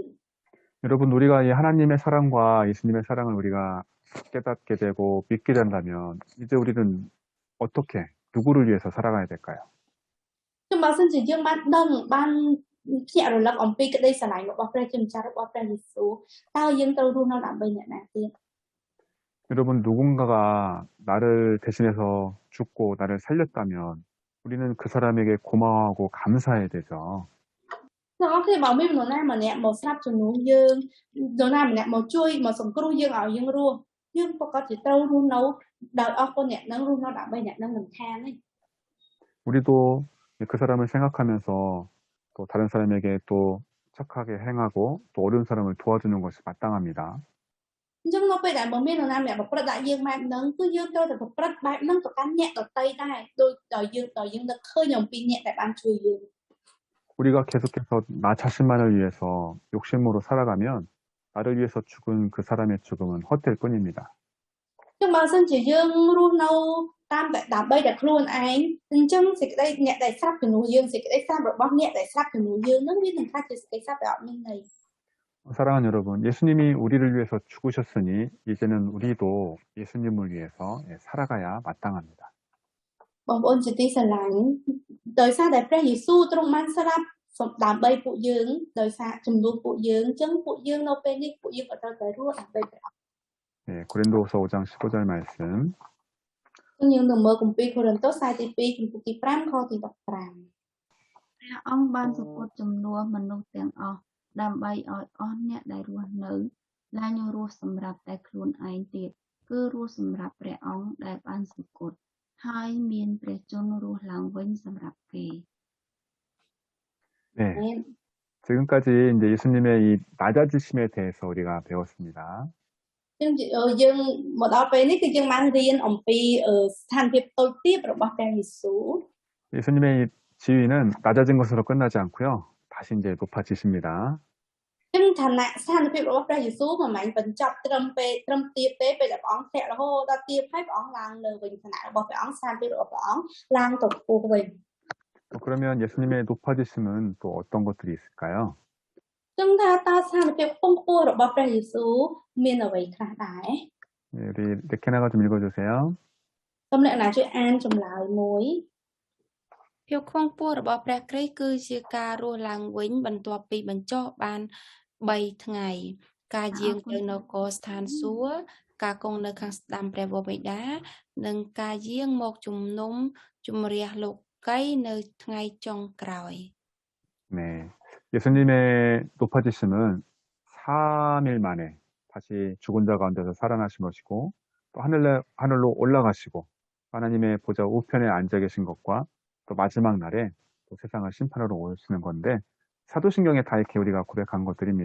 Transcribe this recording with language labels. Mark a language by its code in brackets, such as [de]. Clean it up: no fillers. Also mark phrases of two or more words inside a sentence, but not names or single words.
[ko] 여러분, 우리가 이 하나님의 사랑과 예수님의 사랑을 우리가 깨닫게 되고 믿게 된다면 이제 우리는 어떻게 누구를 위해서 살아가야 될까요? [km] ខ្ញុំបើសិនជាយើងបានដឹងបានភ្ញាក់រលឹកអំពីក្តីស្រឡាញ់របស់ព្រះជាម្ចាស់របស់ព្រះយេស៊ូវតើយើងត្រូវរស់នៅដើម្បីអ្នកណាទៀត [ko] 여러분, 누군가가 나를 대신해서 죽고 나를 살렸다면 우리는 그 사람에게 고마워하고 감사해야 되죠. [km] អ្នកនរគ្នាបើមានមនុស្សណាម្នាក់មកស្រាប់ជំនួសយើងនរណាម្នាក់មកជួយមកសង្គ្រោះយើងឲ្យយើងរស់យើងប្រកាសជាត្រូវរស់នៅដោយអរគុណអ្នកនឹងរស់នៅដើម្បីអ្នកនឹងមិនខានទេ [ko] 우리도 그 사람을 생각하면서 또 다른 사람에게 또 착하게 행하고 또 어려운 사람을 도와주는 것이 마땅합니다. [km] អញ្ចឹងនៅពេលដែលបើមាននរណាម្នាក់ប្រព្រឹត្តដាក់យើងបែបហ្នឹងគឺយើងត្រូវតែប្រព្រឹត្តបែបហ្នឹងទៅកាន់អ្នកដទៃដែរដោយយើងនឹកឃើញអំពីអ្នកដែលបានជួយយើង [ko] 우리가 계속해서 나 자신만을 위해서 욕심으로 살아가면 나를 위해서 죽은 그 사람의 죽음은 헛될 뿐입니다. [km] អញ្ចឹងបើសិនជាយើងរស់នៅតាមតែដើម្បីតែខ្លួនឯងអញ្ចឹងសេចក្តីអ្នកដែលស្រាប់ជំនួសយើងសេចក្តីស្រាប់របស់អ្នកដែលស្រាប់ជំនួសយើងហ្នឹងវានឹងថាជាសេចក្តីស្រាប់ដែលអត់មានន័យ [ko] 사랑하는 여러분, 예수님이 우리를 위해서 죽으셨으니 이제는 우리도 예수님을 위해서 살아가야 마땅합니다. [km] បងប្អូនជាទីស្រឡាញ់ដោយសារតែព្រះយេស៊ូវទ្រង់បានស្លាប់ដើម្បីពួកយើងដោយសារជំនួសពួកយើងអញ្ចឹងពួកយើងនៅពេលនេះពួកយើងក៏ត្រូវតែរស់ដើម្បីព្រះអង្គ [ko] 네, 고린도후서 5장 15절 말씀. [km] យើងនឹងមើលគម្ពីរកូរិនតូសខ្សែទី2ចំពុកទី5ខទី15 ព្រះអង្គបានសពុតជំនួសមនុស្សទាំងអស់ដើម្បីឲ្យអស់អ្នកដែលរស់នៅឡើងរស់សម្រាប់តែខ្លួនឯងទៀតគឺរស់សម្រាប់ព្រះអង្គដែលបានសពុតហើយមានព្រះជន្មរស់ឡើងវិញសម្រាប់គេ [ko] 네, 지금까지 이제 예수님의 이 낮아지심에 대해서 우리가 배웠습니다. [km] យើងមកដល់ពេលនេះគឺយើងបានរៀនអំពីស្ថានភាពតូចទាបរបស់ព្រះយេស៊ូវ [ko] 예수님의 이 지위는 낮아진 것으로 끝나지 않고요. 다시 이제 높아지십니다. [km] ចឹងឋានៈស្ថានភាពរបស់ព្រះយេស៊ូវមិនមែនបញ្ចប់ត្រឹមទាបទេពេលដែលព្រះអង្គធ្លាក់រហូតដល់ទាបហើយព្រះអង្គឡើងលើវិញឋានៈរបស់ព្រះអង្គស្ថានភាពរបស់ព្រះអង្គឡើងទៅខ្ពស់វិញ [ko] 그러면 예수님의 높아지심은 또 어떤 것들이 있을까요? [km] ចឹងថាតើស្ថានភាពខ្ពង់ខ្ពស់របស់ព្រះយេស៊ូវមានអ្វីខ្លះដែរ [ko] 네, 우리 레케나가 좀 읽어주세요. [km] សូមអ្នកណាជួយអានចម្លើយមួយ ភាពខ្ពង់ខ្ពស់របស់ព្រះគ្រីស្ទគឺជាការរស់ឡើងវិញបន្ទាប់ពីបញ្ចុះបាន3ថ្ងៃការយាងទៅនគរស្ថានសួគ៌ការគង់នៅខាងស្ដាំព្រះវរបិតានិងការយាងមកជំនុំជម្រះលោកកីនៅថ្ងៃចុងក្រោយ [ko] 네. 예수님의 높아지심은 3일 만에 다시 죽은 자 가운데서 살아나신 것이고 또 하늘로 올라가시고 하나님의 보좌 우편에 앉아 계신 것과 또 마지막 날에 또 세상을 심판하러 오시는 건데 사도신경에 다 이렇게 우리가 고백한 것들입니다.